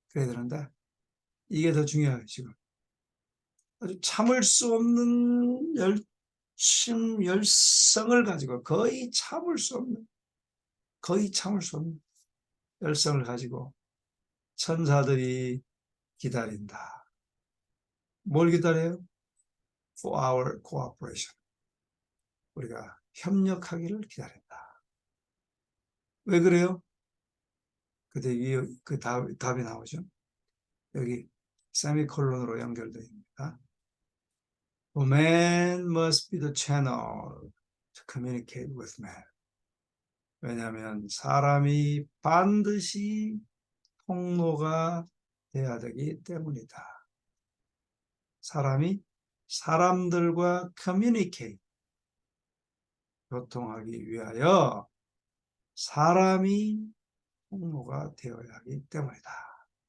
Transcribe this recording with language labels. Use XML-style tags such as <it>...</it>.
<ko>그래야 되는데 이게 더 중요해요. 지금 아주 참을 수 없는 열성을 가지고 거의 참을 수 없는 열성을 가지고 천사들이 기다린다. 뭘 기다려요?</ko> <en>For our cooperation.</en> <ko>우리가 협력하기를 기다린다. 왜 그래요? 그때 위에 그 답이 나오죠. 여기 세미콜론으로 연결되어 있습니다.</ko> <en>For man must be the channel to communicate with man.</en> <ko>왜냐하면 사람이 반드시 통로가 돼야 되기 때문이다. 사람이 사람들과 communicate, 교통하기 위하여 사람이 통로가 되어야 하기 때문이다.</ko>